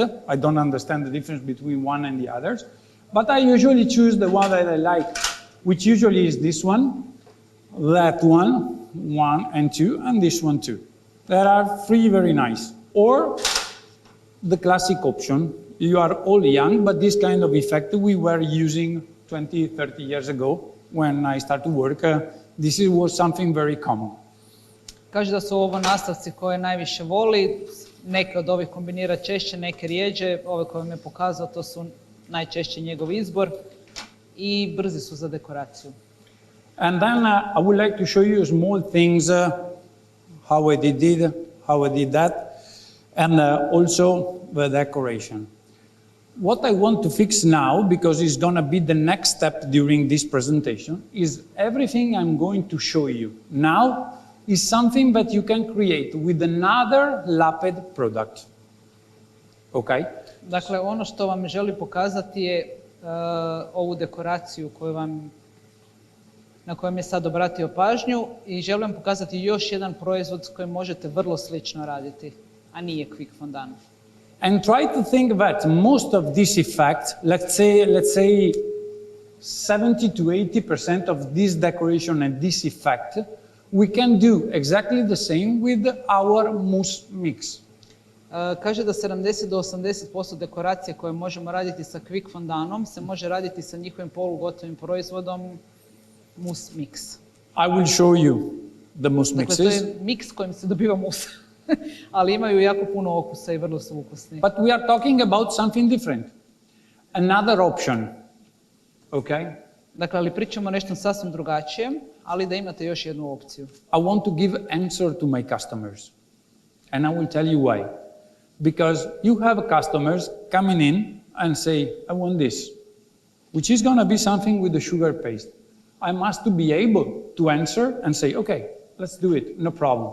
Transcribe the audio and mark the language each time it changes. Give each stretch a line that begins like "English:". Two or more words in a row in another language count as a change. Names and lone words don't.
English: I don't understand the difference between one and the others. But I usually choose the one that I like, which usually is this one, that one and two, and this one too. There are three very nice. Or the classic option, you are all young, but this kind of effect we were using 20, 30 years ago when I started to work. This was something very common.
Croatian: Kaže da su ovo nastavci koje najviše voli, neke od ovih kombinira češće, neke rijeđe, ove koje vam je pokazao, to su najčešće njegov izbor i brzi su za dekoraciju.
English: And then I would like to show you small things, how I did that, and also the decoration. What I want to fix now, because it's going to be the next step during this presentation, is everything I'm going to show you now is something that you can create with another lapped product. Okay?
Croatian: Dakle, ono što vam želi pokazati je ovu dekoraciju na kojem je sad obratio pažnju i želim vam pokazati još jedan proizvod s kojim možete vrlo slično raditi, a nije quick fondant.
English: And try to think that most of this effect, let's say 70 to 80% of this decoration and this effect, we can do exactly the same with our mousse mix.
Croatian: Kaže da 70 do 80% dekoracije koje možemo raditi sa quick fondanom se može raditi sa njihovim polugotovim proizvodom mousse mix.
English: I will show you the mousse
Croatian: Dakle, to
English: mixes.
Croatian: je miks kojim se dobiva mus. Ali imaju jako puno okusa i vrlo su ukusni.
English: But we are talking about something different. Another option. Okay?
Croatian: Dakle, ali pričamo o nešto sasvim drugačijem, ali da imate još jednu opciju.
English: I want to give answer to my customers. And I will tell you why. Because you have customers coming in and say, I want this, which is going to be something with the sugar paste. I must be able to answer and say, okay, let's do it, no problem.